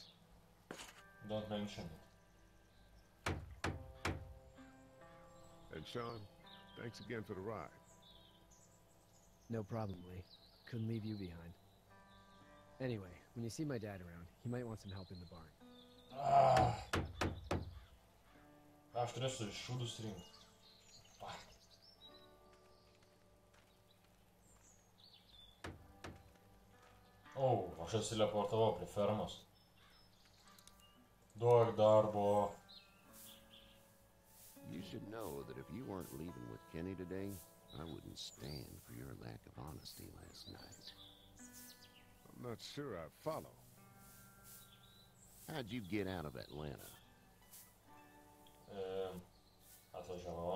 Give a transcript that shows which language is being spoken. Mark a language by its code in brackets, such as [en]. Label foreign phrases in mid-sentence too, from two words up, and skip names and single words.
[en] Don't mention it. And Sean, thanks again for the ride. No problem, Lee. Couldn't leave you behind. Anyway, when you see my dad around, he might want some help in the barn. [lt] Aš turėsiu šūdus rinkti. O, aš atsiliportavau prie fermos. Duok darbo. [en] You should know that if you weren't leaving with Kenny today, I wouldn't stand for your lack of honesty last night. I'm not sure I follow. How'd you get out of Atlanta? [lt] Atvažiavau.